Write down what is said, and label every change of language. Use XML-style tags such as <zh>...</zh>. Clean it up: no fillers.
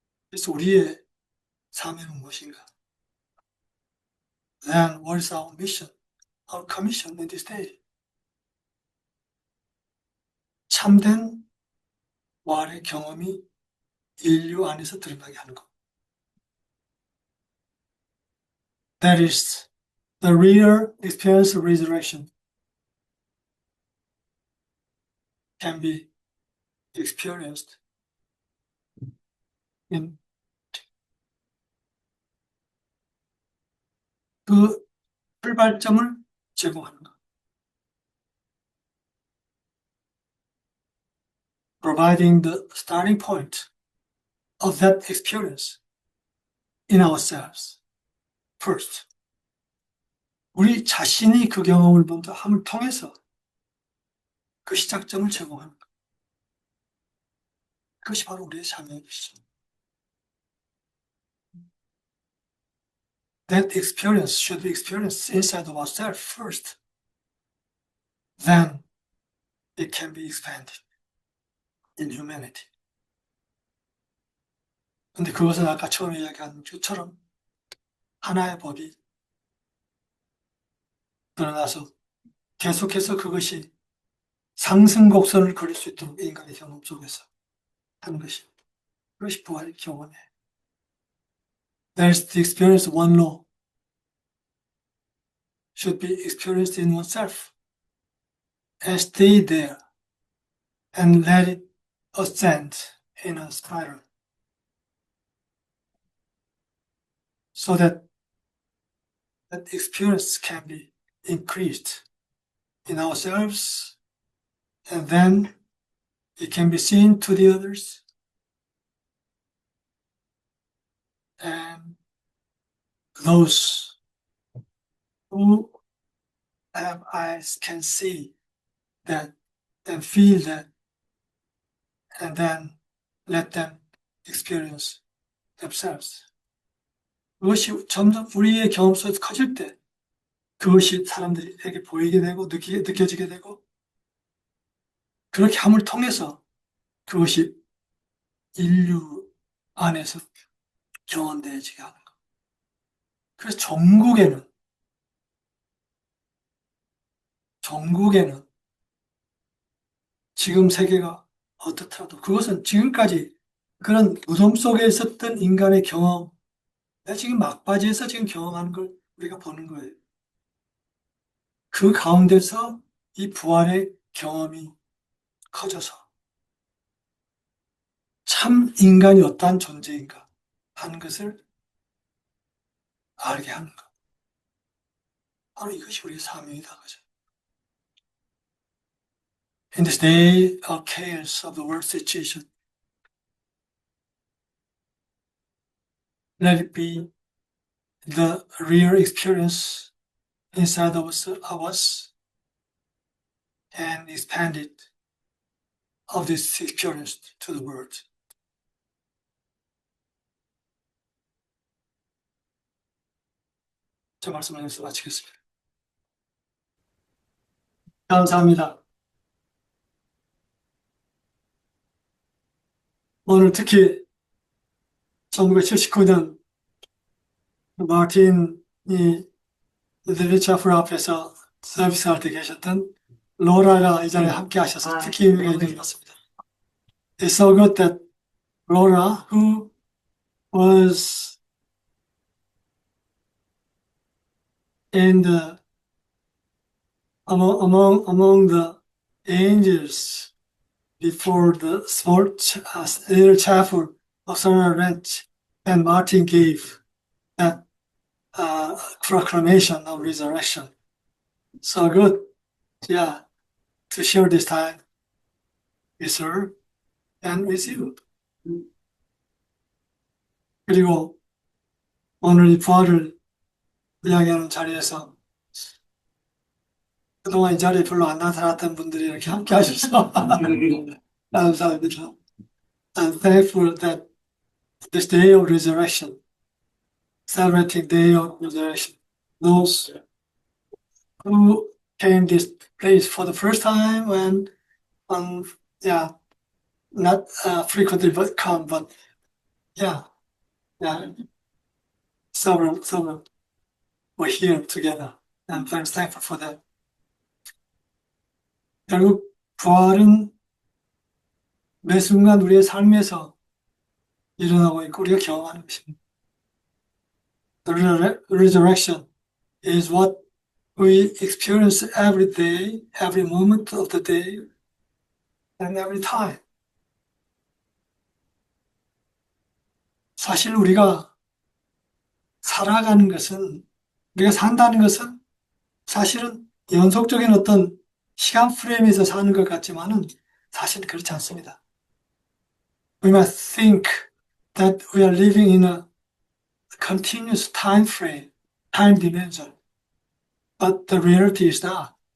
<ko>그래서 우리의 사명은 무엇인가?</ko> <en>Then what is our mission, our commission in this day?</en> <ko>참된 부활의 경험이 인류 안에서 드러나게 하는 것.</ko> <en>That is the real experience of resurrection can be experienced in</en> <ko>그 출발점을 제공하는 것.</ko> <en>Providing the starting point of that experience in ourselves first.</en> <ko>우리 자신이 그 경험을 먼저 함을 통해서 그 시작점을 제공하는 것. 그것이 바로 우리의 사명이죠.</ko> <en>That experience should be experienced inside of ourselves first. Then it can be expanded in humanity.</en> <ko>근데 그것은 아까 처음에 이야기한 것처럼 하나의 법이 드러나서 계속해서 그것이 상승 곡선을 그릴 수 있도록 인간의 경험 속에서 하는 것이, 그것이 부활의 경험이에요.</ko> <en>There's the experience of one law should be experienced in oneself and stay there and let it ascend in a spiral so that that experience can be increased in ourselves and then it can be seen to the others and those who have eyes can see that and feel that and then let them experience themselves.</en> <ko>그것이 점점 우리의 경험 속에서 커질 때 그것이 사람들에게 보이게 되고 느껴지게 되고 그렇게 함을 통해서 그것이 인류 안에서 경험되어지게 하는 것. 그래서 전국에는 지금 세계가 어떻더라도 그것은 지금까지 그런 무덤 속에 있었던 인간의 경험, 지금 막바지에서 지금 경험하는 걸 우리가 보는 거예요. 그 가운데서 이 부활의 경험이 커져서 참 인간이 어떠한 존재인가 하는 것을 알게 하는 것. 바로 이것이 우리의 사명이다. 그죠?</ko> <en>In this day of chaos of the world situation, let it be the real experience inside of us and expand it of this experience to the world.</en> <ko>제 말씀을 여기서 마치겠습니다. 감사합니다. 오늘 특히 1979년 마틴이 리차프 앞에서 서비스할 때 계셨던 로라가 이 자리에 함께 하셔서 특히 의미가 있는 것 같습니다.</ko> <en>It's so good that Laura, who was in the among the angels before the small little chapel of Sonora Ranch, and Martin gave that proclamation of resurrection. So good, yeah, to share this time with her and with you.</en> <ko>그리고 오늘 이 부활을 이야기하는 자리에서 그동안 이 자리에 별로 안 나타났던 분들이 이렇게 함께 하셔서 감사합니다.</ko> <en>I'm thankful that this day of resurrection, celebrating day of resurrection, those who came this place for the first time and not frequently but come, but several were here together, and I'm thankful for that.</en> <ko>결국 부활은 매 순간 우리의 삶에서 일어나고 있고 우리가 경험하는 것입니다.</ko> <en>The resurrection is what we experience every day, every moment of the day, and every time.</en> <ko>사실 우리가 살아가는 것은, 우리가 산다는 것은 사실은 연속적인 어떤 시간 프레임에서 사는 것 같지만은 사실은 그렇지 않습니다.</ko> <en>We might think that we are living in a continuous time frame, time dimension, but the reality is not.</en>